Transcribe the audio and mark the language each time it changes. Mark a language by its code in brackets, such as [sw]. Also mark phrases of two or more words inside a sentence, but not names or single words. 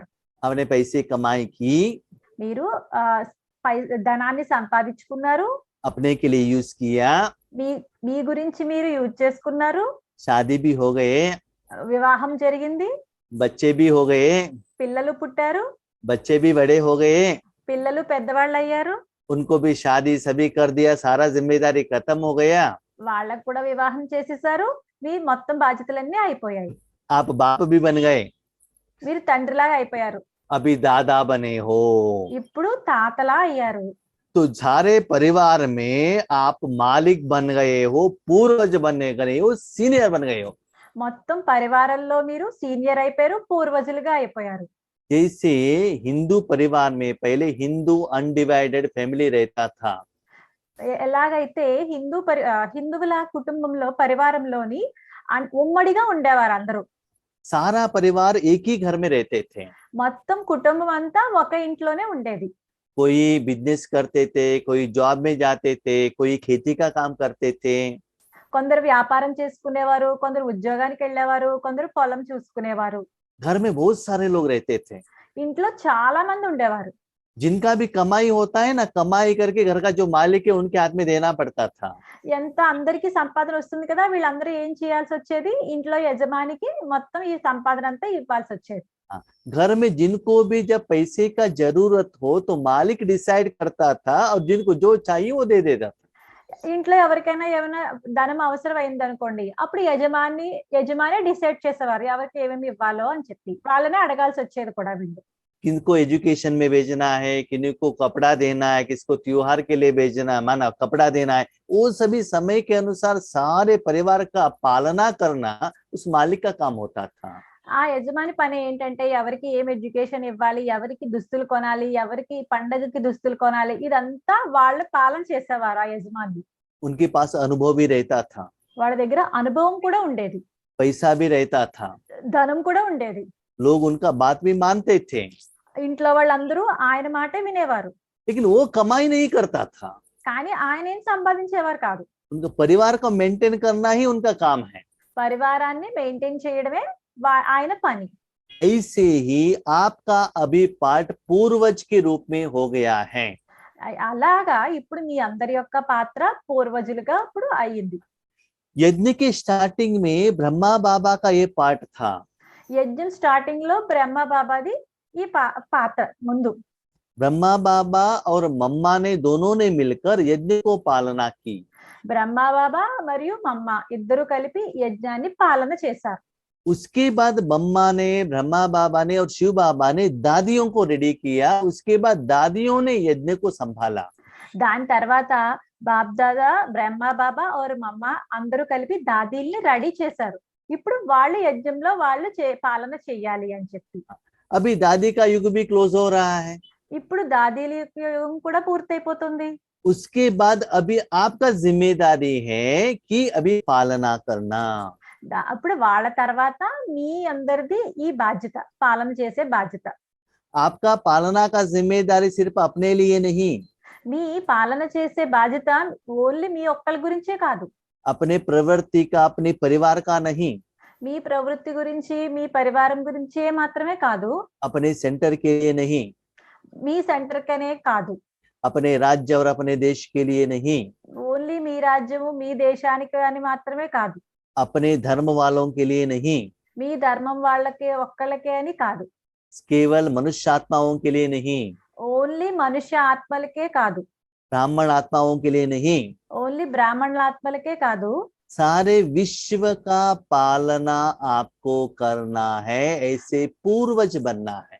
[hi] आपने पैसे कमाई की, [te] మీరు ధనాన్ని సంపాదించుకున్నారు, [hi] अपने के लिए यूज किया, [te] మీ గురించి మీరు యూజ్ చేసుకున్నారు, [hi] शादी भी हो गए, [te] వివాహం జరిగింది, [hi] बच्चे भी हो गए, [te] పిల్లలు పుట్టారు, [hi] बच्चे भी बड़े हो गए, [te] పిల్లలు పెద్దవాళ్ళు అయ్యారు, [hi] उनको भी शादी सभी कर दिया, सारा जिम्मेदारी खत्म हो गया, [te] వాళ్ళకు కూడా వివాహం చేసేసారు, మీ మొత్తం బాధ్యతలన్నీ అయిపోయాయి, [hi] आप बाप भी बन गए, [te] మీరు తండ్రిలాగా అయిపోయారు, [hi] अभी दादा बने हो, [te] ఇప్పుడు తాతలా అయ్యారు. [hi] तो सारे परिवार में आप मालिक बन गए हो, पूर्वज बन गए हो, सीनियर बन गए हो। [te] మొత్తం పరివారంలో మీరు సీనియర్ అయిపోయారు, పూర్వజులుగా అయిపోయారు. [hi] जैसे हिंदू परिवार में पहले [en] Hindu undivided family [hi] रहता था, [te] ఎలాగైతే హిందువుల కుటుంబంలో పరివారంలోని ఉమ్మడిగా ఉండేవారు అందరూ. [hi] सारा परिवार एक ही घर में रहते थे। [te] మొత్తం కుటుంబం అంతా ఒక ఇంట్లోనే ఉండేది. [hi] कोई बिजनेस करते थे, कोई जॉब में जाते थे, कोई खेती का काम करते थे, [te] కొందరు వ్యాపారం చేసుకునేవారు, కొందరు ఉద్యోగానికి వెళ్ళేవారు, కొందరు పొలం చూసుకునేవారు. [hi] घर में बहुत सारे लोग रहते थे। [te] ఇంట్లో చాలా మంది ఉండేవారు. [hi] जिनका भी कमाई होता है ना, कमाई करके घर का जो मालिक है उनके हाथ में देना पड़ता था। [te] ఎంత అందరికి సంపాదన వస్తుంది కదా, వీళ్ళందరూ ఏం చేయాల్సి వచ్చేది, ఇంట్లో యజమానికి మొత్తం ఈ సంపాదన అంతా ఇవ్వాల్సి వచ్చేది. [hi] घर में जिनको भी जब पैसे का जरूरत हो तो मालिक डिसाइड करता था, और जिनको जो चाहिए वो दे देता था। [te] ఇంట్లో ఎవరికైనా ఏమైనా ధనం అవసరం అయింది అనుకోండి, అప్పుడు యజమాని డిసైడ్ చేసేవారు ఎవరికి ఏమేమి ఇవ్వాలో అని చెప్పి, వాళ్ళనే అడగాల్సి వచ్చేది కూడా వీళ్ళు. [hi] किनको एजुकेशन में भेजना है, किनको कपड़ा देना है, किसको त्योहार के लिए भेजना है, माना कपड़ा देना है, वो सभी समय के अनुसार सारे परिवार का पालना करना उस मालिक का काम होता था। [te] ఆ యజమాని పని ఏంటంటే ఎవరికి ఏం ఎడ్యుకేషన్ ఇవ్వాలి, ఎవరికి దుస్తులు కొనాలి, ఎవరికి పండగకి దుస్తులు కొనాలి, ఇదంతా వాళ్ళ పాలన చేసేవారు ఆ యజమాని. [hi] उनके पास अनुभव भी रहता था, [te] వాళ్ళ దగ్గర అనుభవం కూడా ఉండేది, [hi] पैसा भी रहता था, [te] ధనం కూడా ఉండేది. [hi] लोग उनका बात भी मानते थे, [te] ఇంట్లో వాళ్ళందరూ ఆయన మాటే వినేవారు. [hi] लेकिन वो कमाई नहीं करता था। [te] కానీ ఆయన ఏం సంపాదించేవారు కాదు. [hi] उनका परिवार को मेंटेन करना ही उनका काम है। [te] పరివారాన్ని మెయింటైన్ చేయడమే ఆయన పని. [hi] ऐसे ही आपका अभी पार्ट पूर्वज के रूप में हो गया है। [te] అలాగా ఇప్పుడు మీ అందరి యొక్క పాత్ర పూర్వజులుగా ఇప్పుడు అయ్యింది. [hi] यज्ञ के स्टार्टिंग में ब्रह्मा बाबा का ये पार्ट था। [te] యజ్ఞం స్టార్టింగ్ లో బ్రహ్మ బాబాది ఈ పాత్ర ముందు. [hi] ब्रह्मा बाबा और मम्मा ने दोनों ने मिलकर यज्ञ को पालना की। [te] బ్రహ్మ బాబా మరియు మమ్మ ఇద్దరు కలిపి యజ్ఞాన్ని పాలన చేశారు. [hi] उसके बाद मम्मा ने, ब्रह्मा बाबा ने और शिव बाबा ने दादियों को रेडी किया। उसके बाद दादियों ने यज्ञ को संभाला। [te] దాని తర్వాత బాప్ దాదా, బ్రహ్మ బాబా और మమ్మ అందరూ కలిపి దాదీల్ని రెడీ చేశారు. ఇప్పుడు వాళ్ళు యజ్ఞంలో వాళ్ళు పాలన చెయ్యాలి అని చెప్పి. [hi] अभी दादी का युग भी क्लोज हो रहा है। [te] ఇప్పుడు దాదీల యుగం కూడా పూర్తయిపోతుంది. [hi] उसके बाद अभी आपका जिम्मेदारी है कि अभी पालना करना। [te] అప్పుడు వాళ్ళ తర్వాత మీ అందరిది ఈ బాధ్యత, పాలన చేసే బాధ్యత. [hi] आपका पालना का जिम्मेदारी सिर्फ अपने लिए नहीं, [te] మీ పాలన చేసే బాధ్యత ఓన్లీ మీ ఒక్కళ్ళ గురించే కాదు, [hi] अपने प्रवृत्ति का, अपने परिवार का नहीं, [te] మీ ప్రవృత్తి గురించి, మీ పరివారం గురించే మాత్రమే కాదు, [hi] अपने सेंटर के लिए नहीं, [te] మీ సెంటర్ కనే కాదు, [hi] अपने राज्य और अपने देश के लिए नहीं, [te] ఓన్లీ మీ రాజ్యము మీ దేశానికి అని మాత్రమే కాదు, [hi] अपने धर्म वालों के लिए नहीं, [te] మీ ధర్మం వాళ్ళకే ఒక్కళ్ళకే అని కాదు, [hi] केवल मनुष्य आत्माओं के लिए नहीं, [te] ఓన్లీ మనుష్య ఆత్మలకే కాదు, [hi] ब्राह्मण आत्माओं के लिए नहीं, [te] ఓన్లీ బ్రాహ్మణుల ఆత్మలకే కాదు, [hi] सारे विश्व का पालना आपको करना है, ऐसे पूर्वज बनना है।